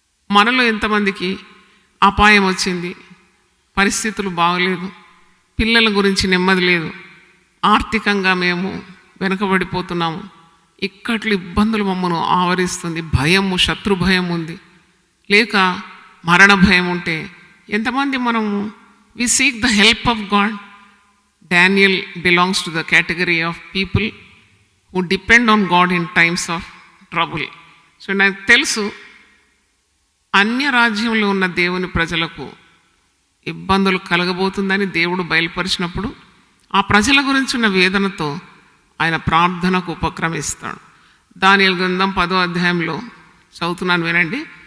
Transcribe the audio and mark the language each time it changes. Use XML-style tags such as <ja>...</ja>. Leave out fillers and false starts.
<te>మనలో ఎంతమందికి అపాయం వచ్చింది, పరిస్థితులు బాగలేదు, పిల్లల గురించి నెమ్మది లేదు, ఆర్థికంగా మేము వెనుకబడిపోతున్నాము, ఇక్కట్లు ఇబ్బందులు మమ్మను ఆవరిస్తుంది, భయము, శత్రు భయం ఉంది, లేక మరణ భయం ఉంటే ఎంతమంది మనము</te> <en>we seek the help of God. Daniel belongs to the category of people who depend on God in times of trouble.</en> <te>So నాకు తెలుసు, అన్య రాజ్యంలో ఉన్న దేవుని ప్రజలకు ఇబ్బందులు కలగబోతుందని దేవుడు బయలుపరిచినప్పుడు ఆ ప్రజల గురించి ఉన్న వేదనతో ఆయన ప్రార్థనకు ఉపక్రమిస్తాడు. దానియేలు గ్రంథం 10వ అధ్యాయంలో చదువుతున్నాను, వినండి.</te>